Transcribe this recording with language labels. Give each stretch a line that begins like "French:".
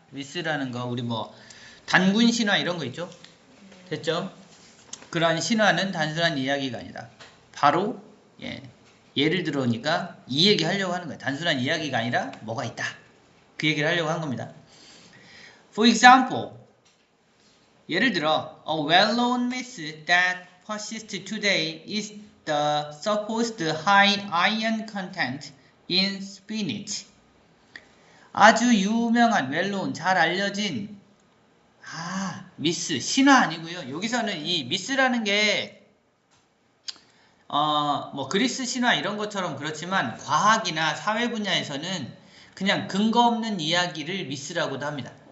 Korean: 미스라는 거, 우리 단군 신화 이런 거 있죠? 됐죠? 그러한 신화는 단순한 이야기가 아니다. 바로, 예를 들어오니까 이 얘기 하려고 하는 거예요. 단순한 이야기가 아니라 뭐가 있다. 그 얘기를 하려고 한 겁니다.
English: For example,
Korean: 예를 들어,
English: a well-known myth that persists today is the supposed high iron content in spinach.
Korean: 아주 유명한, well-known, 잘 알려진 미스, 신화 아니고요. 여기서는 이 미스라는 게 그리스 신화 이런 것처럼 그렇지만 과학이나 사회 분야에서는 그냥 근거 없는 이야기를 미스라고도 합니다.